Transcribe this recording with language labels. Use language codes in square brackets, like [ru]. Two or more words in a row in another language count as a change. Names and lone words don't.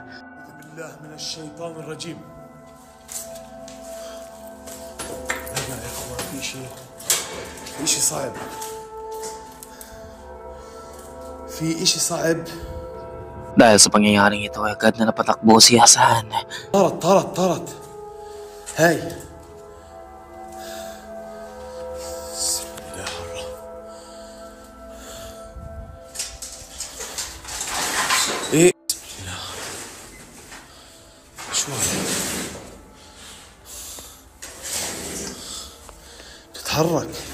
[ar] بالله من الشيطان الرجيم. لا لا يا اخوان في شيء صعب. في اشي صعب. [tl] Dahil sa pangyayaring ito ay agad na napatakbo si Hasan. [ar] طارت هاي ايه شو تتحرك